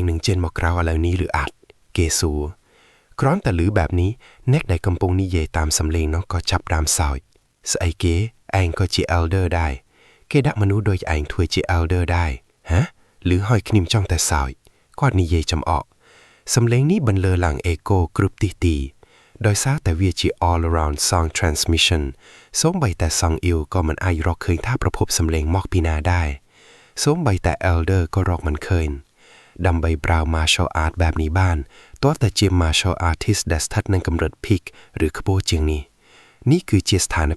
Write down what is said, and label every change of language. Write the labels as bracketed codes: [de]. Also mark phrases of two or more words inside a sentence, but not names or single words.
[km] នឹងចេញមកក្រៅឥឡូវនេះឬអត់គេសួរគ្រាន់តែឮបែបនេះអ្នកដែលកំពុងនិយាយតាមសំឡេងនោះក៏ចាប់ផ្ដើមសើចស្អីគេឯងក៏ជា Elder ដែរគេដាក់មនុស្សដូចឯងធ្វើជា Elder ដែរហ៎ឬហើយខ្ញុំចង់តែសើចគាត់និ យាយចំអកសំឡេងនេះបន្លឺឡើងអេកូគ្រប់ទីដោយសារតែវាជា [en] all around sound transmission [km] សូម្បីតែសង្អ៊ីវក៏មិនអាចរកឃើញថាប្រភពសំឡេងមកពីណាដែរសូម្បីតែ Elder ក៏រកមិនឃើញដើម្បីប្រើ [en] martial art [km] បែបនេះបានទាល់តែជា [en] martial artist [km] ដែលស្ថិតនៅកម្រិត peak ឬខ្ពស់ជាងនេះគឺជាស្ថាន